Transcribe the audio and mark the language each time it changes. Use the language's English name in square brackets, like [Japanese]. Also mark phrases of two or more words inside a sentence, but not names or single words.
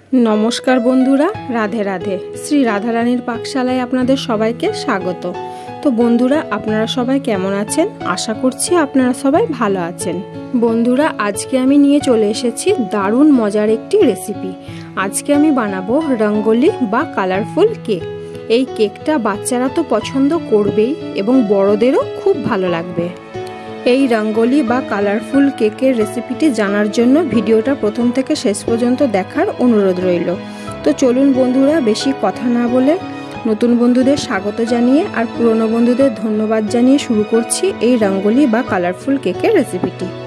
[Bangla] নমস্কার বন্ধুরা রাধে রাধে শ্রী রাধা রানীর পাকশালায় আপনাদের সবাইকে স্বাগত। তো বন্ধুরা আপনারা সবাই কেমন আছেন? আশা করছি আপনারা সবাই ভালো আছেন। বন্ধুরা আজকে আমি নিয়ে চলে এসেছি দারুণ মজার একটি রেসিপি। আজকে আমি বানাবো রঙ্গোলি বা [English] colourful cake. [Bangla] এই কেকটা বাচ্চারা তো পছন্দ করবেই এবং বড়োদেরও খুব ভালো লাগবে। এই রঙ্গোলি বা [English] colourful cake's [Bangla] রেসিপিটি জানার জন্য ভিডিওটা প্রথম থেকে শেষ পর্যন্ত দেখার অনুরোধ রইল। তো চলুন বন্ধুরা বেশি কথা না বলে নতুন বন্ধুদের স্বাগত জানিয়ে আর পুরনো বন্ধুদের ধন্যবাদ জানিয়ে শুরু করছি এই রঙ্গোলি বা [English] colourful cake's [Bangla] রেসিপিটি।